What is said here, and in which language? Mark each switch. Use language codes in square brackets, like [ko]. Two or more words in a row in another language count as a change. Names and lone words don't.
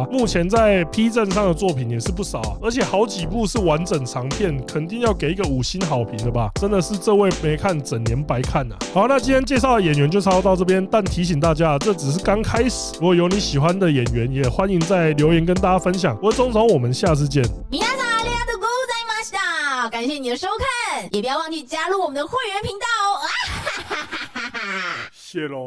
[zh] 目前在 P 站上的作品也是不少啊，而且好几部是完整长片，肯定要给一个5星好评的吧，真的是这位没看整年白看啊。好，那今天介绍的演员就差不多到这边，但提醒大家，这只是刚开始，如果有你喜欢的演员，也欢迎在留言跟大家分享。我是钟总，我们下次见。 [ja] 皆さんありがとうございました。 [zh] 感谢你的收看，也不要忘记加入我们的会员频道哦。谢喽。